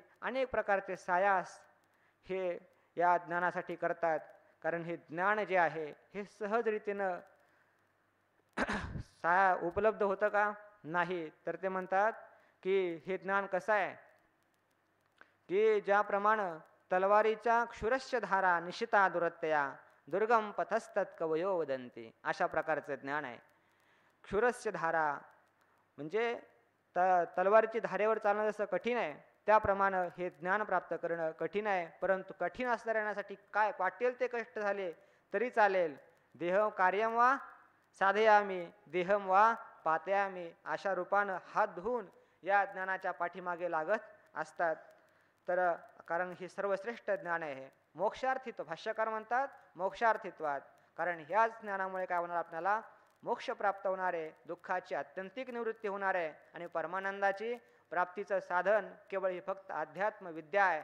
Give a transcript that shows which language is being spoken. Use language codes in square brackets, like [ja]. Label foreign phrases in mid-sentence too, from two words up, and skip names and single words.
[mr] अनेक प्रकारचे सायास हे या ज्ञानासाठी करतात. कारण हे ज्ञान जे आहे हे सहजरीतीनं साया उपलब्ध होतं का? नाही. तर ते म्हणतात की हे ज्ञान कसं आहे की ज्याप्रमाणे तलवारीच्या [sa] क्षुरस्य धारा निशिता दुरत्तया दुर्गम पथस्तत कवयो वदंती, [mr] अशा प्रकारचं ज्ञान आहे. [sa] क्षुरस्य धारा [mr] म्हणजे तलवारीची धारेवर चालणं जसं कठीण आहे त्याप्रमाणे हे ज्ञान प्राप्त करणं कठीण आहे. परंतु कठीण असणाऱ्यांसाठी काय वाटेल ते कष्ट झाले तरी चालेल. [sa] देह कार्यम वा साधयामी देहम वा पातयामी, [mr] अशा रूपानं हात धुवून या ज्ञानाच्या पाठीमागे लागत असतात. तर कारण हे सर्वश्रेष्ठ ज्ञान आहे. मोक्षार्थित्व, भाष्यकार म्हणतात मोक्षार्थित्वात. कारण ह्याच ज्ञानामुळे काय होणार? आपल्याला मोक्ष प्राप्त होणार आहे, दुःखाची आत्यंतिक निवृत्ती होणार आहे आणि परमानंदाची प्राप्तीचं साधन केवळ ही फक्त अध्यात्म विद्या आहे.